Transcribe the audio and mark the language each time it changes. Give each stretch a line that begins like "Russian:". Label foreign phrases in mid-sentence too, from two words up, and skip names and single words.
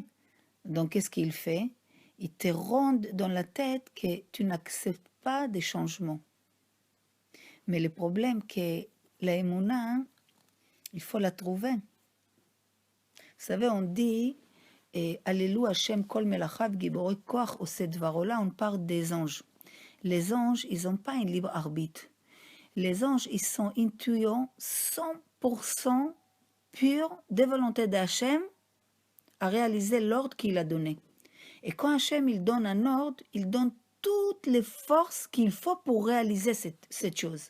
French: Donc, qu'est-ce qu'il fait? Il te rend dans la tête que tu n'acceptes pas des changements. Mais le problème, que la émouna, il faut la trouver. Vous savez, on dit,
Hebrew: הללויה השם כל מלאכיו גיבורי כח עושה דברולה,
French: on parle des anges. Les anges, ils n'ont pas un libre arbitre. Les anges, ils sont intuitions 100% purs de volonté d'Hachem à réaliser l'ordre qu'il a donné. Et quand Hachem il donne un ordre, il donne toutes les forces qu'il faut pour réaliser cette chose.